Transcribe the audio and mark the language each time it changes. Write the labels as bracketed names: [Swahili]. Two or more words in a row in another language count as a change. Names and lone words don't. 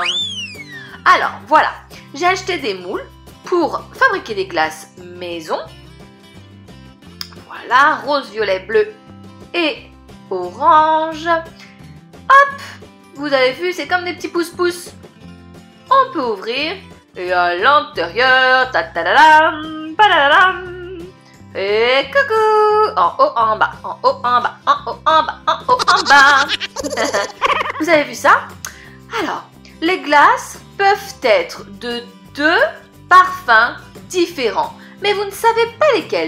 [French] Alors, voilà, j'ai acheté des moules pour fabriquer des glaces maison. Voilà, rose, violet, bleu et orange. Hop, vous avez vu, c'est comme des petits pouces-pouces. On peut ouvrir et à l'intérieur, ta-ta-da-dam, pa-da-da-dam. Et coucou! En haut, en bas, en haut, en bas, en haut, en bas, en haut, en bas. Vous avez vu ça? Alors, les glaces peuvent être de 2 parfums différents. Mais vous ne savez pas lesquels.